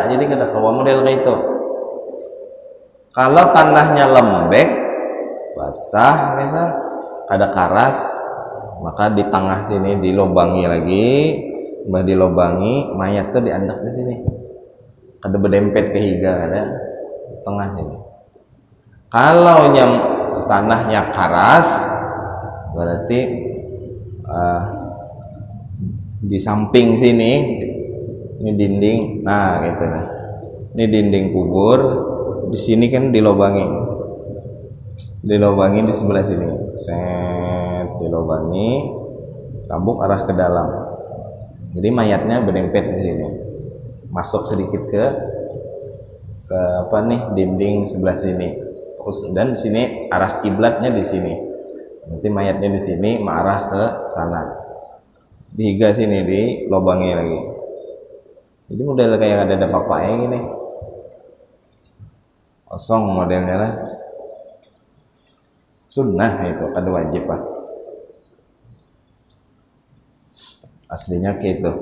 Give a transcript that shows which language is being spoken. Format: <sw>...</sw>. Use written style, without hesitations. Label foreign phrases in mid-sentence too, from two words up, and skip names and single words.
<bjn>Jadi kada kawa model kayak itu. Kalau tanahnya lembek, basah misal, kada karas, maka di tengah sini dilobangi lagi. Mbah dilobangi, mayat tuh diandak di sini. Kada berdempet ke higa, ada tengah sini. Kalau tanahnya karas, berarti di samping sini ini dinding, nah gitu nah. Ini dinding kubur, di sini kan dilobangi di sebelah sini, set dilobangi, tabuk arah ke dalam. Jadi mayatnya berdempet di sini, masuk sedikit ke apa nih dinding sebelah sini, dan di sini arah kiblatnya di sini. Nanti mayatnya di sini mengarah ke sana. Dihiga sini dilobangi lagi. Jadi model kayak ada papanya gini. Kosong modelnya lah. Sunnah itu kada wajib lah. Aslinya kayak itu.</bjn>